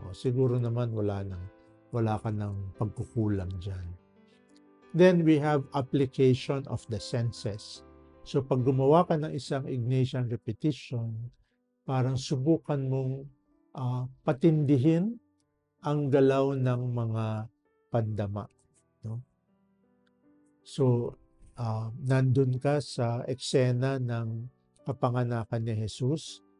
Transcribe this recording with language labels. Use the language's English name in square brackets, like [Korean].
[Filipino] O, siguro naman wala ka ng pagkukulang dyan. [English] Then we have application of the senses. [Filipino] So pag gumawa ka ng isang Ignatian repetition, parang subukan mong patindihin ang galaw ng mga pandama, no? So nandun ka sa eksena ng kapanganakan ni Jesus.